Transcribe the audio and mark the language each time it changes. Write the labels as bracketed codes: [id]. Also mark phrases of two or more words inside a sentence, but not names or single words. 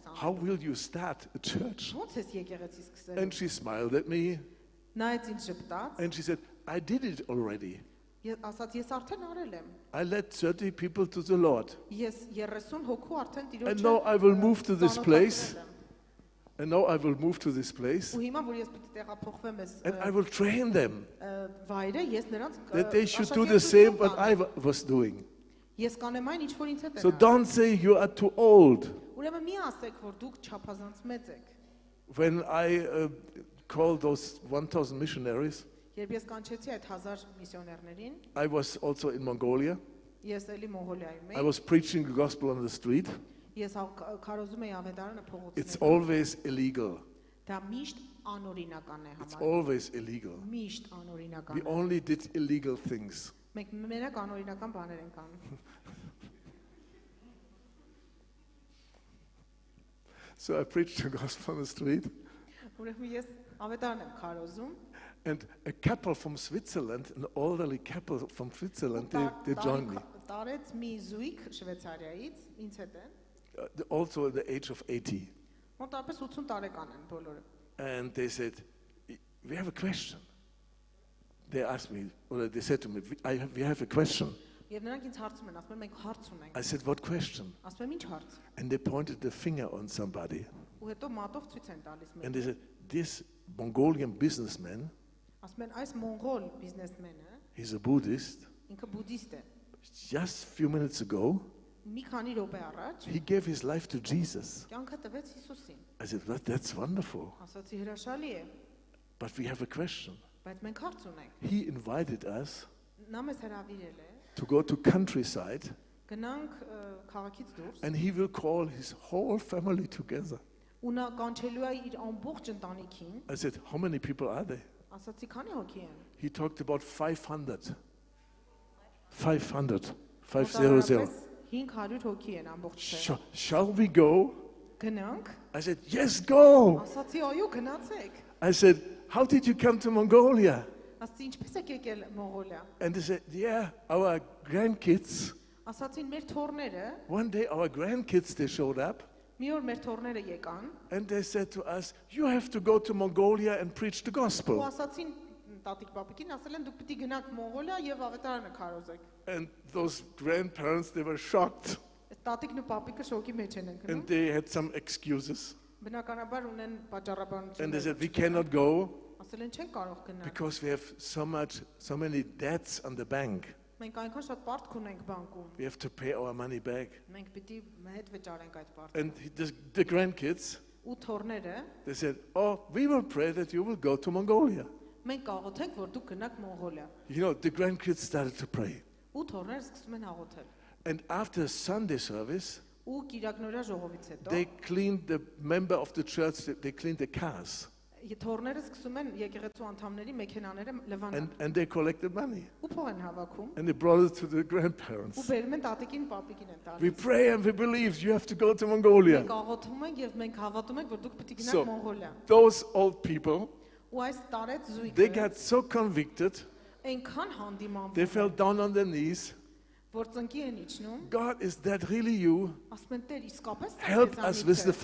[en] How [hy] անում։ [en] will you start a church? [hy] Ո՞նց ես եկեղեցի սկսել։ [en] And she smiled at me [hy] Նայեց ինձ ժպտաց։ [en] and she said, "I did it already. [hy] Ես ասաց ես արդեն արել եմ։ [en] I led 30 people to the Lord. [hy] Ես 30 հոգու արդեն տիրոջը։ [en] And now I will move to this [hy] ծանոթացրել [en] place. [hy] եմ։ [en] And now I will move to this place [hy] Ու հիմա որ ես պիտի տեղափոխվեմ այս [en] and I will train them [hy] վայրը, ես նրանց [en] that they should do the same what I was doing. [hy] Ես կանեմ այն ինչ որ ինձ հետ [en] So [hy] են։ [en] don't say you are too old. [hy] Ուրեմն մի ասեք, որ դուք չափազանց մեծ եք։ [en] When I called those 1,000 missionaries, [hy] Երբ ես կանչեցի այդ 1000 միսիոներներին, [en] I was also in Mongolia. [hy] ես էլի Մոնղոլիայում [en] I [hy] էի, [en] was preaching the gospel on the street. [hy] ես քարոզում էի ավետարանը [en] It's [hy] փողոցներում։ [en] always illegal. [hy] Դա միշտ անօրինական է [en] It's [hy] համարվում։ [en] always illegal. [hy] Միշտ անօրինական [en] We [hy] է։ [en] only did illegal things. [hy] Մենք մենակ անօրինական բաներ ենք անում։ [en] So I preached the gospel on the street. [hy] Ուրեմն ես ավետարան եմ քարոզում։ [en] And a couple from Switzerland, an elderly couple from Switzerland, they joined me. [hy] Տարեց մի զույգ Շվեյցարիայից ինձ հետ են։ [en] Also at the age of 80. [hy] Մոտավորապես 80 տարեկան են բոլորը։ [en] And they said, "We have a question." They asked me, or they said to me, we have a question. [hy] Եվ նրանք ինձ հարցում են, ասում են մենք հարց ունենք։ [en] I said, what question? [hy] Ասում եմ ինչ հարց։ [en] And they pointed the finger on somebody. [hy] Ու հետո մատով ցույց են տալիս [en] And [hy] մեզ։ [en] they said, this Mongolian businessman, [hy] Ասում են այս մոնղոլ բիզնեսմենը, [en] he's a Buddhist. [hy] ինքը բուդդիստ է։ [en] Just a few minutes ago, [hy] Մի քանի րոպե առաջ [en] he gave his life to Jesus. [hy] կյանքը տվեց Հիսուսին։ [en] I said, well, that's wonderful. [hy] Ասացի հրաշալի է, [en] But we have a question. [hy] բայց մենք հարց ունենք։ [en] He invited us [hy] Նա մեզ հրավիրել է, [en] to go to countryside, [hy] գնանք քաղաքից դուրս, [en] and he will call his whole family together. [hy] ու նա կանչելու է իր ամբողջ ընտանիքին։ [en] I said, how many people are there? [hy] Ասացի քանի հոգի են։ [en] He talked about 500. 500. 500. [hy] Մոտավորապես 500 հոգի են ամբողջ։ [en] Shall we go? [hy] Գնանք։ [en] I said, yes, go. [hy] Ասացի այո, գնացեք։ [en] I said, how did you come to Mongolia? [hy] Ասացի ինչպես եք եկել Մոնղոլիա։ [en] And they said, yeah, our grandkids. [hy] Ասացին մեր թորները, [en] One day our grandkids, they showed up. [hy] մի օր մեր թորները եկան, [en] And they said to us, you have to go to Mongolia and preach the [hy] ու [en] gospel. [hy] ասացին տատիկ պապիկին, ասել են դուք պիտի գնաք Մոնղոլիա եւ ավետարանը քարոզեք։ [en] And those grandparents, they were shocked. [hy] Տատիկն ու պապիկը շոկի մեջ են ընկնում։ [en] And they had some excuses. [hy] Բնականաբար ունեն [en] And they [hy] պատճառաբանություն։ [en] said, we cannot go [hy] Ասել են չեն կարող գնալ։ [en] because we have so many debts on the bank. [hy] Մենք այնքան շատ պարտք ունենք բանկում։ [en] We have to pay our money back. [hy] Մենք պիտի հետ վճարենք այդ պարտքը։ [en] And the grandkids, [hy] Ու թորները [en] they said, oh, we will pray that you will go to Mongolia. [hy] մենք կաղոթենք, որ դուք գնաք Մոնղոլիա։ [en] You know, the grandkids started to pray. [hy] Ու թորները սկսում են հաղոթել։ [en] And after Sunday service, [hy] Ու կիրակնորյա ժողովից հետո [en] they cleaned the member of the church, they cleaned the cars. [hy] թորները սկսում են եկեղեցու անդամների մեքենաները լվանալ։ [en] And they collected money. [hy] Ու փող են հավաքում։ [en] And they brought it to the [hy] Ու [en] grandparents. [hy] բերում են տատիկին, պապիկին են [en] We [hy] տալիս։ [en] pray and we believe you have to go to Mongolia. [hy] Մենք աղոթում ենք եւ մենք հավատում ենք, որ դուք պիտի [en] So, [hy] գնաք Մոնղոլիա։ [en] those old people, [hy] Ու այս տարեց [en] they [hy] զույգը [en] got so convicted, [hy] այնքան [en] they [hy] հանդիմանվում [en] fell down on their knees. [hy] որ ծնկի են իջնում, [en] God, is that really you? [hy] ասում են Տեր, իսկապես դա [en] Help us with the